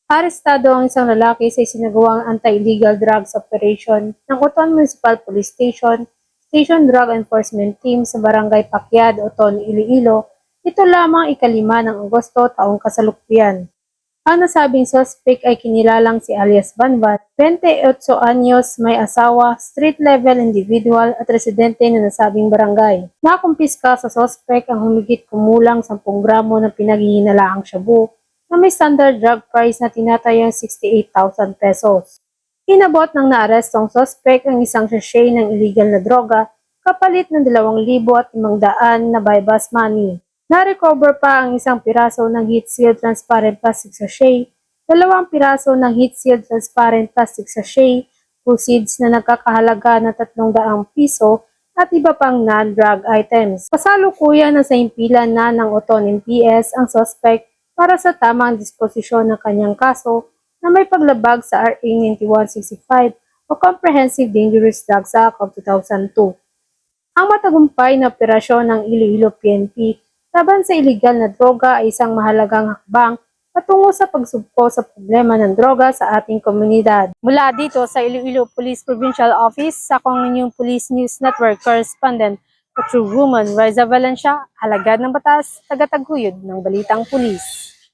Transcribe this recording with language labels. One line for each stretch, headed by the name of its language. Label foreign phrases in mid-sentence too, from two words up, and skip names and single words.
Filipino: Arestado ang isang lalaki sa isinagawang
English: anti-illegal drugs operation
Filipino: ng Oton Municipal Police Station, Station Drug Enforcement Team sa Barangay Pakyad, Oton, Iloilo, ito lamang ikalima ng Agosto taong kasalukuyan. Ang nasabing suspect ay kinilalang si alias Banbat, 28 anyos, may asawa,
English: street-level individual
Filipino: at residente na nasabing barangay. Nakumpiska sa suspect ang humigit kumulang 10 gramo ng pinaghihinalaang shabu na may
English: standard drug price
Filipino: na tinatayang 68,000 pesos. Inabot ng naarestong suspect ang isang sachet ng illegal na droga kapalit ng 2,500 na
English: buy-bus money.
Filipino: Na-recover pa ang isang piraso ng
English: heat sealed transparent plastic sachet,
Filipino: 2 piraso ng
English: heat sealed transparent plastic sachet,
Filipino: proceeds na nagkakahalaga ng 300 piso at iba pang
English: non-drug items.
Filipino: Kasalukuyan na sa impilan na ng Oton MPS ang suspect para sa tamang disposisyon ng kanyang kaso na may paglabag sa RA 9165 o Comprehensive Dangerous Drugs Act of 2002. Ang matagumpay na operasyon ng Iloilo PNP laban sa iligal na droga ay isang mahalagang hakbang patungo sa pagsugpo sa problema ng droga sa ating komunidad. Mula dito sa Iloilo Police Provincial Office, ako ang inyong
English: Police News Network Correspondent, Patrol Woman
Filipino: Riza Valencia, alagad ng batas, tagataguyod ng balitang pulis.